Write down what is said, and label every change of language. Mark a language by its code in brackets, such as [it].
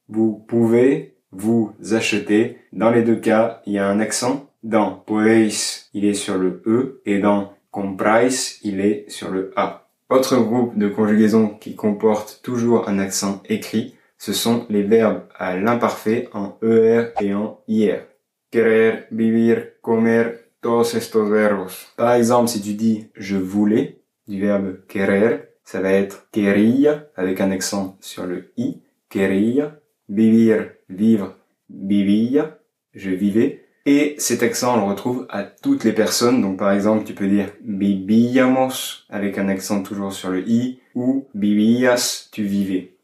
[fr] Vous pouvez, vous achetez. Dans les deux cas, il y a un accent. Dans podéis, il est sur le E et dans compráis, il est sur le A. Autre groupe de conjugaison qui comporte toujours un accent écrit, ce sont les verbes à l'imparfait en ER et en IR. [es] Querer, vivir, comer, todos estos verbos. [fr] Par exemple, si tu dis je voulais, du verbe querer, ça va être quería avec un accent sur le I. [es] Quería, vivir, [fr] vivre, [es] vivía, [fr] je vivais. Et cet accent, on le retrouve à toutes les personnes. Donc, par exemple, tu peux dire vivíamos avec un accent toujours sur le i ou vivías, tu vivais.